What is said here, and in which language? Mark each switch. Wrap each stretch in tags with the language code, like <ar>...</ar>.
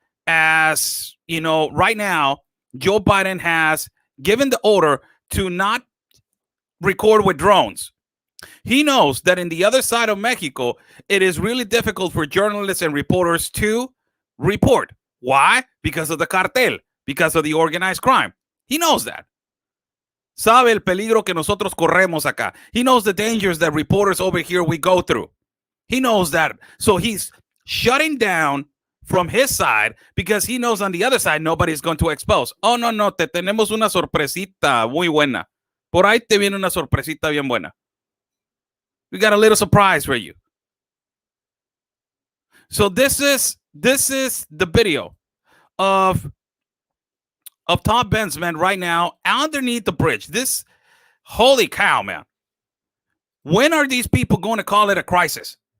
<en>As you know, right now, Joe Biden has given the order to not record with drones. He knows that in the other side of Mexico, it is really difficult for journalists and reporters to report. Why? Because of the cartel, because of the organized crime. He knows that.</en> <es>Sabe el peligro que nosotros corremos acá.</es> <en>He knows the dangers that reporters over here we go through. He knows that. So he's shutting down from his side because he knows on the other side nobody's going to expose.</en> <es>Oh, no, te tenemos una sorpresita muy buena. Por ahí te viene una sorpresita bien buena.</es> <en>We got a little surprise for you. So this is the video of Todd Bensman right now underneath the bridge. This, holy cow, man. When are these people going to call it a crisis?</en>